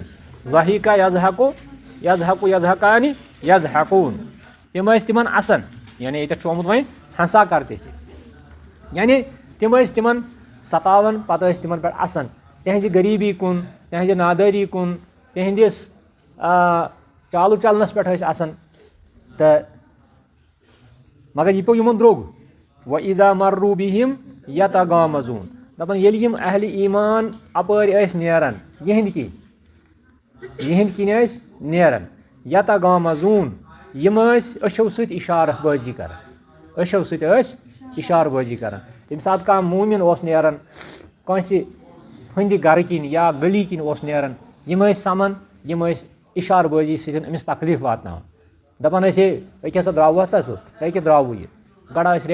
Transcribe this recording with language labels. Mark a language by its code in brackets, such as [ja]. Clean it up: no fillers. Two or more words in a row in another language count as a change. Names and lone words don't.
[ar] ضحیٖکا یَضحَکانہِ یَضحَکوٗن [ks] تِم ٲسۍ تِمن اَسان یعنی ییٚتٮ۪تھ چھُ آمُت وۄنۍ [ur] ہنسا کرتے [ks] یعنی تِم ٲسۍ تِمن ستاوان پتہٕ ٲسۍ تِمن پٮ۪ٹھ اَسان تِہنٛزِ غریٖبی کُن تِہنٛزِ نادٲری کُن تِہنٛدِس چالو چلنس پٮ۪ٹھ ٲسۍ اَسان تہٕ مگر یہِ پیوٚو یِمن درٛوٚگ [ar] وَإِذا مَرُّوا بِهِمْ یَتَغَامَزوٗن [ks] دَپان ییٚلہِ یِم اہلِ ایٖمان اَپٲرۍ ٲسۍ نیران یِہنٛدۍ کِنۍ ٲسۍ نیران یَتَغَامَزوٗن یِم ٲسۍ أچھو سۭتۍ اِشارٕ بٲزی کران ییٚمہِ ساتہٕ کانٛہہ موٗمِن اوس نیران کٲنٛسہِ ہٕنٛدِ گرٕ کِنۍ یا گٔلی کِنۍ اوس نیران یِم ٲسۍ سَمان یِم ٲسۍ اِشارٕ بٲزی سۭتۍ أمِس تکلیٖف واتناوان دَپان ٲسۍ ہے أکیٛاہ سا درٛاوُ ہسا سُہ أکیٛاہ درٛاوُ یہِ گڑا ٲسۍ